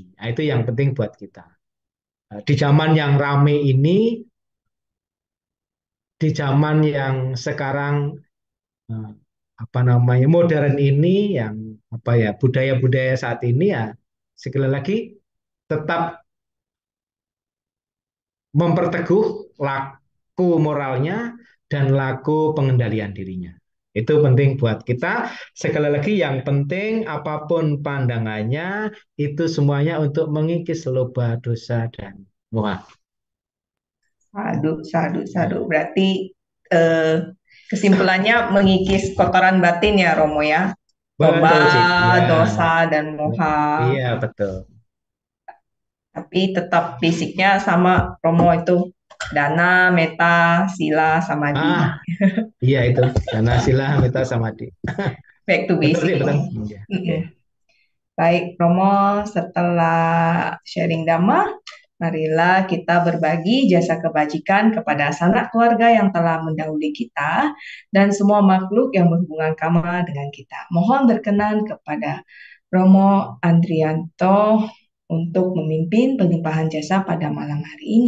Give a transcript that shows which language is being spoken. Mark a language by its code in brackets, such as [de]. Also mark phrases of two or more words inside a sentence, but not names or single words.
[id] Nah, itu yang penting buat kita. Di zaman yang rame ini, di zaman yang sekarang eh, apa namanya modern ini, yang apa ya, budaya-budaya saat ini, ya sekali lagi tetap memperteguh laku moralnya dan laku pengendalian dirinya. Itu penting buat kita. Sekali lagi yang penting apapun pandangannya itu semuanya untuk mengikis loba dosa dan moha. [pi] Sadu, sadu, sadu. [id] Berarti eh, kesimpulannya mengikis kotoran batin ya Romo ya. Loba, Betul, Cik. Ya, dosa, dan moha. iya betul. Tapi tetap fisiknya sama Romo itu. [pi] Dana, meta, sila, samadhi. [id] Ah, iya itu. Karena [pi] sila mita samadhi. [en] Back to [id] Betul [en] basic [id] sih, betul. Romo. Iya, oke. Mm-mm. Baik Romo, setelah sharing Dhamma, marilah kita berbagi jasa kebajikan kepada sanak keluarga yang telah mendahului kita dan semua makhluk yang berhubungan karma dengan kita. Mohon berkenan kepada Romo Andrianto untuk memimpin pelimpahan jasa pada malam hari ini.